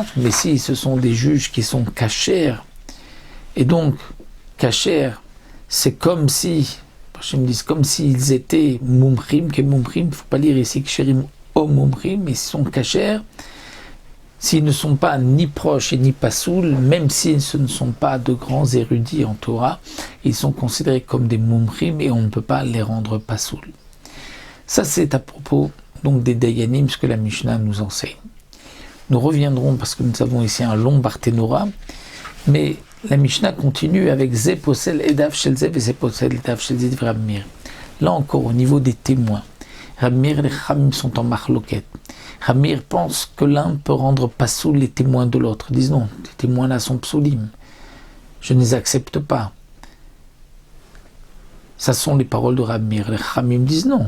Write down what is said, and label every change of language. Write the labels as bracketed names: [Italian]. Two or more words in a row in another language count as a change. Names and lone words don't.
[French] Mais si ce sont des juges qui sont cachers, et donc, kasher, c'est comme si, je me dis, comme s'ils étaient mumchim, que mumchim, il ne faut pas lire ici [Hebrew] כשרים או מומחים, [French] mais ils sont kasher, s'ils ne sont pas ni proches et ni pasoul, même si ce ne sont pas de grands érudits en Torah, ils sont considérés comme des mumchim et on ne peut pas les rendre pasoul. Ça, c'est à propos donc des dayanim, ce que la Mishnah nous enseigne. Nous reviendrons parce que nous avons ici un long barthénora, mais la Mishnah continue avec [Hebrew] זה פוסל עדיו של זה וזה פוסל עדיו של זה, [French] Rab Meir. Là encore, au niveau des témoins, Rab Meir et les chachamim sont en marloquette. Rab Meir pense que l'un peut rendre pasoul les témoins de l'autre. Ils disent non, les témoins-là sont psoulim. Je ne les accepte pas. Ça sont les paroles de Rab Meir. Les chachamim disent non.